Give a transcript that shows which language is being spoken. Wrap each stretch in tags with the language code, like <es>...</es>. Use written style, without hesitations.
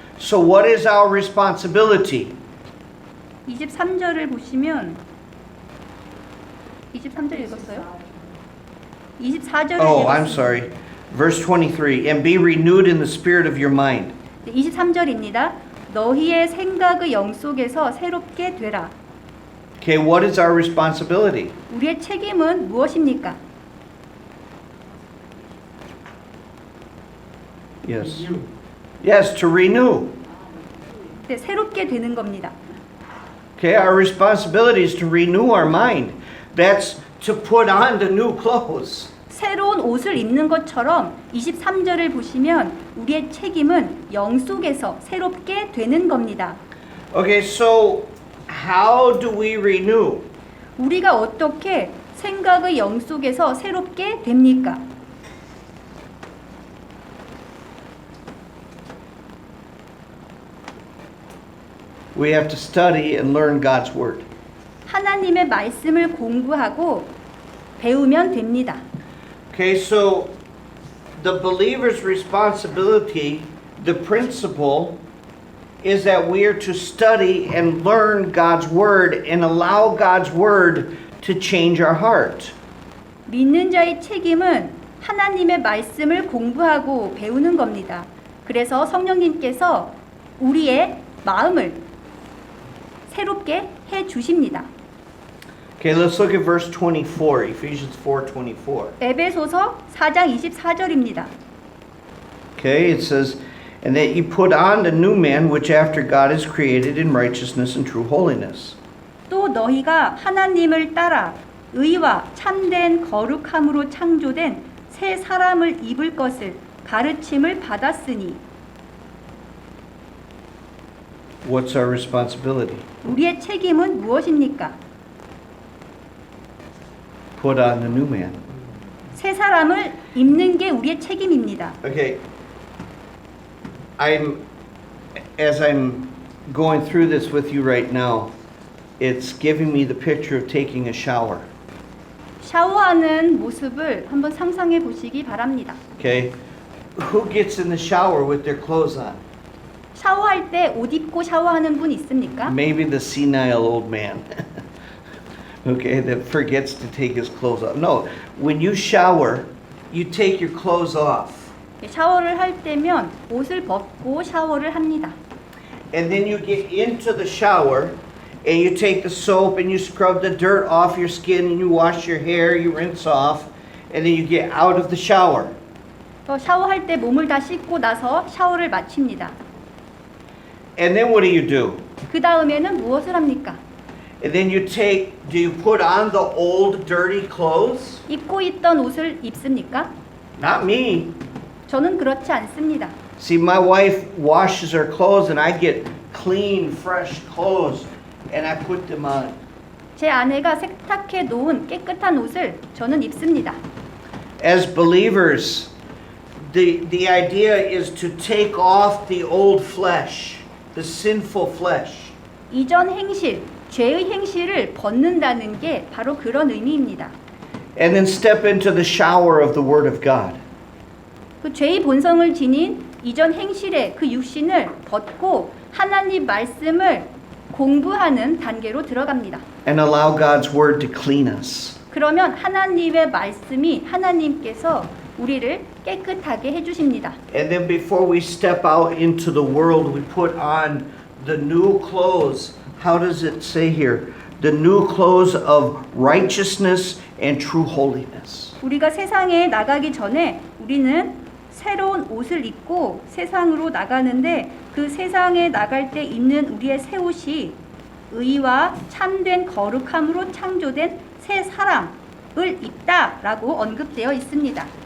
<en>So what is our responsibility?</en> <ko>23절을 보시면 23절 읽었어요? 24절을</ko> <en>Oh, I'm</en> <ko>읽었습니다.</ko> <en>sorry. Verse 23, and be renewed in the spirit of your mind.</en> <ko>23절입니다. 너희의 생각의 영 속에서 새롭게 되라.</ko> <en>Okay, what is our responsibility?</en> <ko>우리의 책임은 무엇입니까?</ko> <en>Yes. You. Yes, to renew.</en> <ko>네, 새롭게 되는 겁니다.</ko> <en>Okay, our responsibility is to renew our mind. That's to put on the new clothes.</en> <ko>새로운 옷을 입는 것처럼 23절을 보시면 우리의 책임은 영 속에서 새롭게 되는 겁니다.</ko> <en>Okay, so how do we renew?</en> <ko>우리가 어떻게 생각의 영 속에서 새롭게 됩니까?</ko> <en>We have to study and learn God's word.</en> <ko>하나님의 말씀을 공부하고 배우면 됩니다.</ko> <en>Okay, so the believer's responsibility, the principle, is that we are to study and learn God's word and allow God's word to change our heart.</en> <ko>믿는 자의 책임은 하나님의 말씀을 공부하고 배우는 겁니다. 그래서 성령님께서 우리의 마음을 새롭게 해 주십니다.</ko> <en>Okay, let's look at verse 24, Ephesians 4:24.</en> <ko>에베소서 4장 24절입니다.</ko> <en>Okay, it says, And that you put on the new man, which after God is created in righteousness and true holiness.</en> <ko>또 너희가 하나님을 따라 의와 참된 거룩함으로 창조된 새 사람을 입을 것을 가르침을 받았으니.</ko> <en>What's our responsibility?</en> <ko>우리의 책임은 무엇입니까?</ko> <en>Put on the new man.</en> <ko>새 사람을 입는 게 우리의 책임입니다.</ko> <en>Okay. As I'm going through this with you right now, it's giving me the picture of taking a shower.</en> <ko>샤워하는 모습을 한번 상상해 보시기 바랍니다.</ko> <en>Okay? Who gets in the shower with their clothes on?</en> <ko>샤워할 때 옷 입고 샤워하는 분 있습니까?</ko> <en>Maybe the senile old man. Okay, that forgets to take his clothes off. No, when you shower, you take your clothes off.</en> <ko>샤워를 할 때면 옷을 벗고 샤워를 합니다.</ko> <en>And then you get into the shower and you take the soap and you scrub the dirt off your skin and you wash your hair, you rinse off, and then you get out of the shower.</en> <ko>샤워할 때 몸을 다 씻고 나서 샤워를 마칩니다.</ko> <en>And then what do?</en> <ko>그 다음에는 무엇을 합니까?</ko> <en>And then do you put on the old dirty clothes?</en> <ko>입고 있던 옷을 입습니까?</ko> <en>Not me.</en> <ko>저는 그렇지 않습니다.</ko> <en>See, my wife washes her clothes and I get clean, fresh clothes and I put them on.</en> <ko>제 아내가 세탁해 놓은 깨끗한 옷을 저는 입습니다.</ko> <en>As believers, the idea is to take off the old flesh, the sinful flesh.</en> <ko>이전 행실, 죄의 행실을 벗는다는 게 바로 그런 의미입니다.</ko> <en>And then step into the shower of the Word of God.</en> <ko>그 죄의 본성을 지닌 이전 행실의 그 육신을 벗고 하나님 말씀을 공부하는 단계로 들어갑니다.</ko> <en>And allow God's Word to clean us.</en> <ko>그러면 하나님의 말씀이 하나님께서 우리를 깨끗하게 해주십니다.</ko> <en>And then before we step out into the world, we put on the new clothes. How does it say here? The new clothes of righteousness and true holiness.</en> <ko>우리가 세상에 나가기 전에 우리는 새로운 옷을 입고 세상으로 나가는데 그 세상에 나갈 때 입는 우리의 새 옷이 의와 참된 거룩함으로 창조된 새 사람을 입다라고 언급되어 있습니다.</ko>